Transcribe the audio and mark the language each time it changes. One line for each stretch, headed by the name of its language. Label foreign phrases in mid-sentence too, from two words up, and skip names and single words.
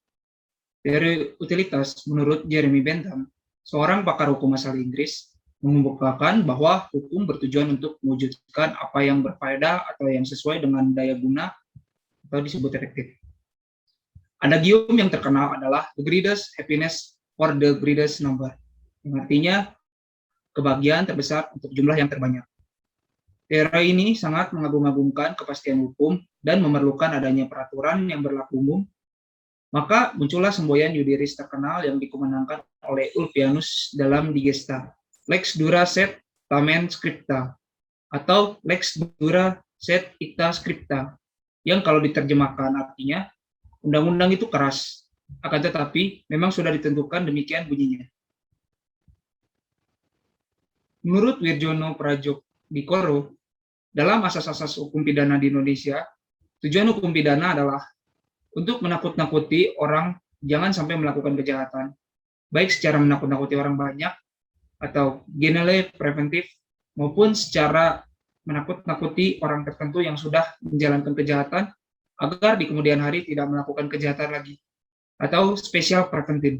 Indonesian: Teori utilitas menurut Jeremy Bentham, seorang pakar hukum asal Inggris, mengemukakan bahwa hukum bertujuan untuk mewujudkan apa yang berfaedah atau yang sesuai dengan daya guna atau disebut efektif. Adagium yang terkenal adalah
English: the greatest happiness or the greatest number,
Indonesian: yang artinya kebahagiaan terbesar untuk jumlah yang terbanyak. Teori ini sangat mengagung-agungkan kepastian hukum dan memerlukan adanya peraturan yang berlaku umum. Maka muncullah semboyan Yudiris terkenal yang dikemenangkan oleh Ulpianus dalam Digesta,
Latin: Lex dura sed tamen scripta,
Indonesian: atau
Latin: Lex dura sed icta scripta,
Indonesian: yang kalau diterjemahkan artinya, undang-undang itu keras, akan tetapi memang sudah ditentukan demikian bunyinya. Menurut Wirjono Pradjokdikoro, dalam asas-asas hukum pidana di Indonesia, tujuan hukum pidana adalah untuk menakut-nakuti orang jangan sampai melakukan kejahatan, baik secara menakut-nakuti orang banyak atau
Dutch: genele preventif,
Indonesian: maupun secara menakut-nakuti orang tertentu yang sudah menjalankan kejahatan agar di kemudian hari tidak melakukan kejahatan lagi, atau
English: special preventive.